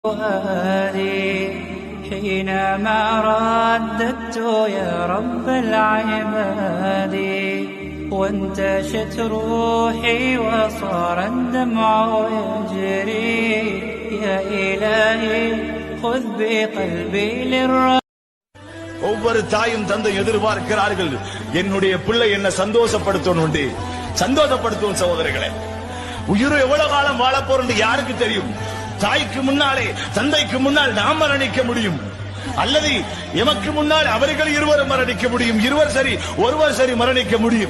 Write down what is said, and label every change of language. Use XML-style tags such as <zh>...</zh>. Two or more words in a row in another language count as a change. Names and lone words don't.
<ar>فؤادي حينما رددت يا رب العباد وانتشت روحي وصار الدمع يجري يا إلهي خذ بقلبي للرب.</ar> <ta>ஒவ்வொரு தாயும் தந்தை எதிர்பார்க்கிறார்கள், என்னுடைய பிள்ளை என்ன சந்தோஷப்படுத்தணும், சந்தோஷப்படுத்தும். சகோதரர்களே, உயிர் எவ்வளவு காலம் வாழ போறது யாருக்கு தெரியும்? தாய்க்கு முன்னாலே தந்தைக்கு முன்னால் நாம் மரணிக்க முடியும், அல்லது எமக்கு முன்னால் அவர்கள் இருவரும் மரணிக்க முடியும், இருவர் சரி ஒருவர் சரி மரணிக்க முடியும்.</ta>